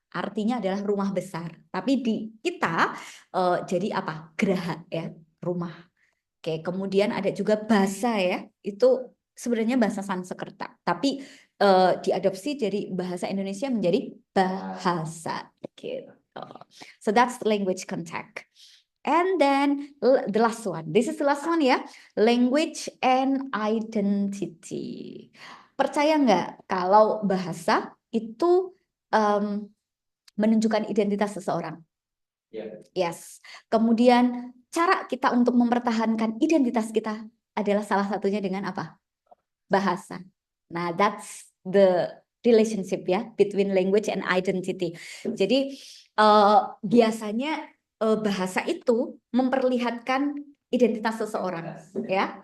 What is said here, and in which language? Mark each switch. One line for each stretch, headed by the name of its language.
Indonesian: Artinya adalah rumah besar. Tapi di kita jadi apa? Graha ya, rumah. Oke, kemudian ada juga basa ya. Itu sebenarnya bahasa Sanskerta, tapi diadopsi dari bahasa Indonesia menjadi bahasa gitu.
English: So that's language contact. And then the last one. This is the last one ya. Language and identity.
Indonesian: Percaya nggak kalau bahasa itu menunjukkan identitas seseorang? Ya.
English: Yes.
Indonesian: Kemudian cara kita untuk mempertahankan identitas kita adalah salah satunya dengan apa? Bahasa.
English: Nah, that's the relationship ya between language and identity.
Indonesian: Jadi biasanya bahasa itu memperlihatkan identitas seseorang, ya.